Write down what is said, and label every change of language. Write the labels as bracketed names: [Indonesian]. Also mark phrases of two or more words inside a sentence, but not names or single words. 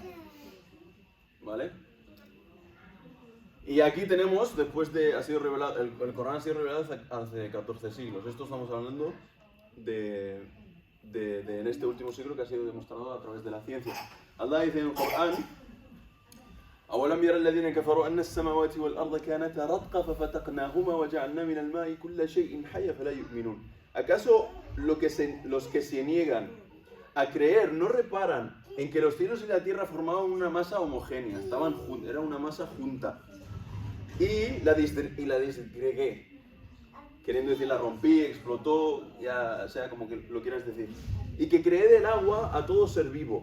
[Spanish] ¿Vale? Y aquí tenemos, después de, ha sido revelado, el Corán ha sido revelado hace 14 siglos. Esto estamos hablando en este último siglo que ha sido demostrado a través de la ciencia. Allah dice en el Corán: [Arabic] أولم ير الذين كفروا أن السماوات والأرض كانتا رتقا ففتقناهما وجعلنا من الماء كل شيء حي فلا يؤمنون. [Spanish] ¿Acaso los que se niegan a creer no reparan en que los cielos y la tierra formaban una masa homogénea, era una masa junta, y la disgregué, queriendo decir la rompí, explotó, ya sea como que lo quieras decir, y que creé del agua a todo ser vivo?